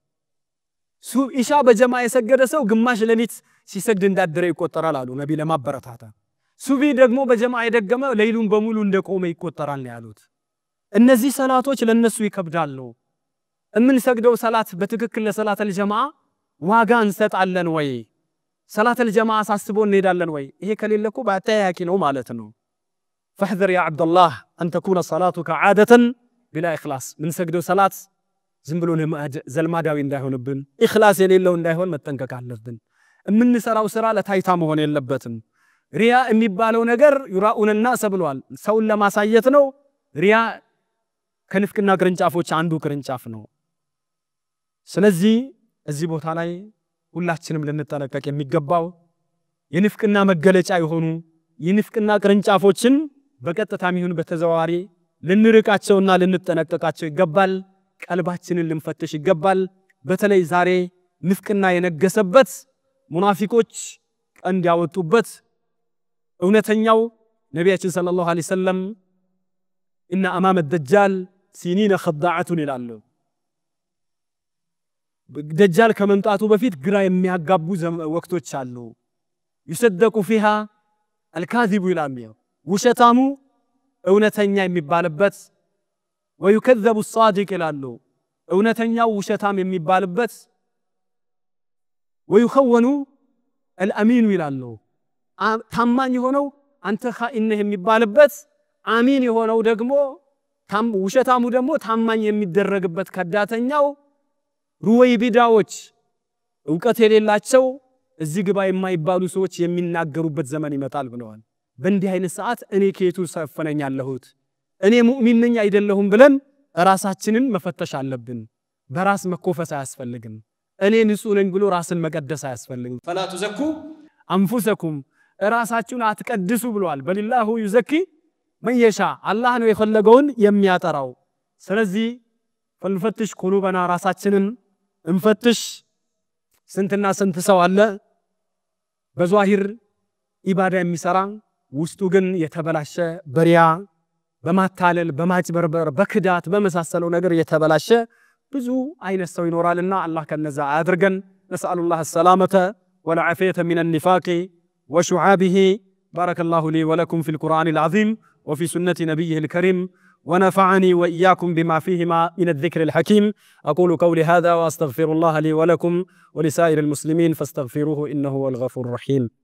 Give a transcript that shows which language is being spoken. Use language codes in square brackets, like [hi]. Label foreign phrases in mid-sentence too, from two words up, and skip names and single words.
[am] ኢሻ በጀማዓ የሰገደ ሰው ግማሽ ሌሊት ሲሰግድ እንዳደረ ይቆጠራል አሉ ነብይ ለማበረታታ ሱቢ ደግሞ በጀማዓ የደገመ ሌሊቱን በሙሉ እንደቆመ ይቆጠራል ነው ያሉት እነዚህ ሰላቶች ለነሱ ይከብዳሉ እምንሰግደው ሰላት በትክክል ለሰላተል ጀማዓ ዋጋ እንሰጣለን ወይ ሰላተል ጀማዓ አሳስቦን እንሄዳለን ወይ ይሄ ከሌለኩ ባታያቂ ነው ማለት ነው [ar] فاحذر يا عبد الله ان تكون صلاتك عاده بلا اخلاص من سجدوا صلاه [am] ዝም ብሎ ዘልማዳዊ እንዳይሆንብን ኢኽላስ የሌለው እንዳይሆን መጠንቀቅ አለብን እምንሰራው ስራ ለታይታ መሆን የለበትም ሪያ የሚባለው ነገር [ar] يراؤون الناس [am] ብሏል ሰውን ለማሳየት ነው ሪያ ከንፍቅና ቅርንጫፎች አንዱ ቅርንጫፍ ነው ስለዚህ እዚህ ቦታ ላይ ሁላችንም ልንጠነቀቅ የሚገባው የንፍቅና መገለጫ የሆኑ የንፍቅና ቅርንጫፎችን በቀጥታም ይሁን በተዘዋዋሪ ልንርቃቸውና ልንጠነቀቃቸው ይገባል ቀልባችንን ልንፈትሽ ይገባል በተለይ ዛሬ ንፍቅና የነገሰበት ሙናፊቆች ቀንድ ያወጡበት እውነተኛው ነብያችን [ar] صلى الله عليه وسلم ان امام الدجال سنين خضاعه [am] ይላሉ ደጃል ከመምጣቱ በፊት ግራ የሚያጋቡ ወቅቶች አሉ ይሰደቁ [ar] فيها الكاذب [am] ይላሉ ውሸታሙ እውነተኛ የሚባልበት [ar] ويكذب الصادق [am] ይላሉ እውነተኛው ውሸታም የሚባልበት [ar] ويخون الامين [am] ይላሉ ታማኝ ሆነው አንተ ኻኢን ነህ የሚባልበት አሚን የሆነው ደግሞ ውሸታሙ ደግሞ ታማኝ የሚደረግበት ከዳተኛው ሩወይቢዳዎች ዕውቀት የሌላቸው እዚህ ግባ የማይባሉ ሰዎች የሚናገሩበት ዘመን ይመጣል ብለዋል በእንዲህ አይነት ሰዓት እኔ ከየቱ ሰፈነኛለሁት እኔ ሙእሚን ነኝ አይደለሁም ብለን ራሳችንን መፈተሽ አለብን በራስ መኮፈስ አያስፈልግም እኔ ንጹህ ነኝ ብሎ ራስን መቀደስ አያስፈልግም [ar] فلا تزكوا انفسكم [am] ራሳችሁን አትቀድሱ ብለዋል [ar] بل الله يزكي من يشاء الله [am] ነው የፈለገውን የሚያጠራው ስለዚህ [ar] فلنفتش قلوبنا [am] ራሳችንን እንፈትሽ ስንትና ስንት ሰው አለ [ar] بظاهر عبادة [am] የሚሰራ ውስጡ ግን የተበላሸ በሪያ በማታለል በማጭበርበር በክዳት በመሳሰለው ነገር የተበላሸ ብዙ አይነት ሰው ይኖራልና አላህ ከነዛ አድርገን [ar] نسأل الله السلامة والعافية من النفاق وشعابه بارك الله لي ولكم في القرآن العظيم وفي سنة نبيه الكريم ونفعني وإياكم بما فيهما من الذكر الحكيم أقول قولي هذا وأستغفر الله لي ولكم ولسائر المسلمين فاستغفروه إنه هو الغفور الرحيم